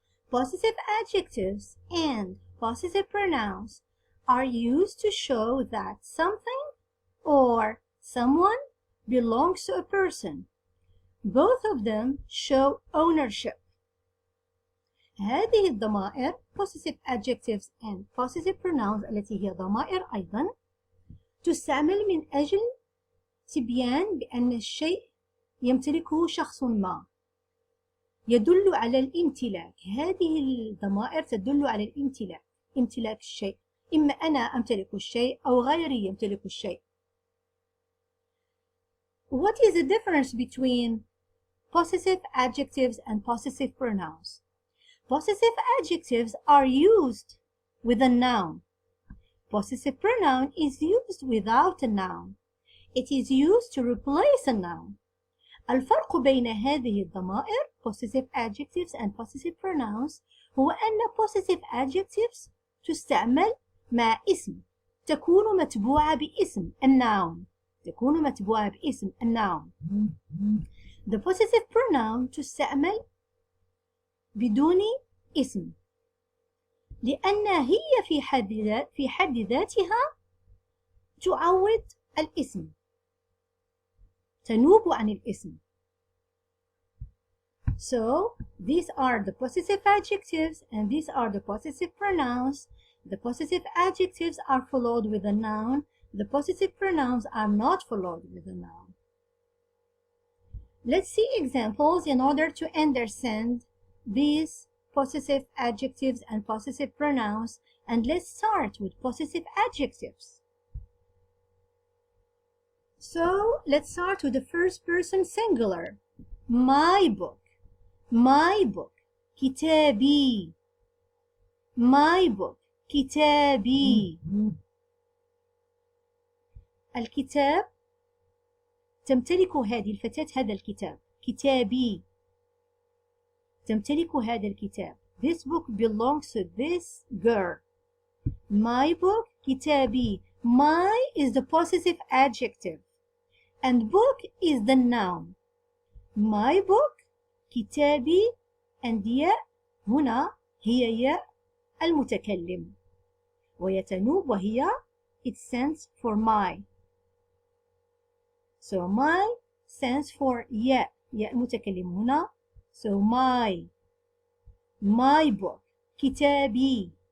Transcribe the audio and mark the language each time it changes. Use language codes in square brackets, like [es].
[en] Possessive adjectives and possessive pronouns are used to show that something or someone belongs to a person. Both of them show ownership. [ar] هذه الضمائر [en] possessive adjectives and possessive pronouns [ar] التي هي ضمائر أيضا تستعمل من أجل تبيان بأن الشيء يمتلكه شخص ما، يدل على الامتلاك. هذه الضمائر تدل على الامتلاك، امتلاك الشيء، إما أنا أمتلك الشيء أو غيري يمتلك الشيء. [en] What is the difference between possessive adjectives and possessive pronouns? Possessive adjectives are used with a noun. Possessive pronoun is used without a noun. It is used to replace a noun. [ar] الفرق بين هذه الضمائر [en] possessive adjectives and possessive pronouns [ar] هو أن [en] possessive adjectives [ar] تستعمل مع اسم، تكون متبوعة باسم الnoun. تكون متبوعة باسم الnoun. [en] The possessive pronoun [ar] تستعمل بدون اسم، لأن هي في حد ذاتها تعوض الاسم، تنوب عن الاسم. [en] So these are the possessive adjectives and these are the possessive pronouns. The possessive adjectives are followed with a noun. The possessive pronouns are not followed with a noun. Let's see examples in order to understand these possessive adjectives and possessive pronouns, and let's start with possessive adjectives. So let's start with the first person singular. My book, my book, [ar] كتابي. [en] My book, [ar] كتابي. الكتاب تمتلك هذه الفتاة هذا الكتاب، كتابي. تمتلك هذا الكتاب. [en] This book belongs to this girl. My book, [ar] كتابي. [en] My is the possessive adjective and book is the noun. My book, [ar] كتابي, and ياء هنا هي ياء المتكلم ويتنوب وهي [en] it stands for my. So my stands for [ar] ياء المتكلم هنا. [en] So my book, [ar] كتابي.